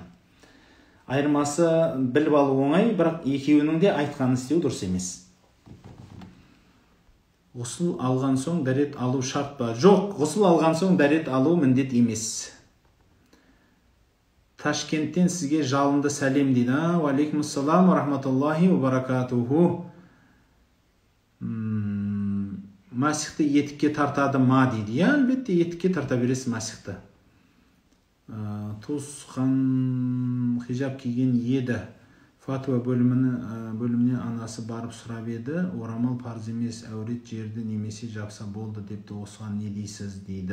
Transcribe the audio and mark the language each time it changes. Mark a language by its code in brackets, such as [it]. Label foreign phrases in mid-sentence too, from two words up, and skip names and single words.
[kk] Айырмасы біліп алу оңай, бірақ екеуінің де айтқанын істеу дұрыс емес. Ғұсыл алған соң дәрет алу шарт па? Жоқ, ғұсыл алған соң дәрет алу міндет емес. Ташкенттен сізге жалынды сәлем дейді. [ar] وعليكم السلام ورحمة الله وبركاته. [kk] Масихты етікке тартады ма дейді. Әлбетте етікке тарта бересіз масихты. Туысқан хижаб киген еді. Фатуа бөліміне анасы барып сұрап еді, орамал парыз емес, әурет жерді немесе жапса болды депті, осыған не дейсіз дейді.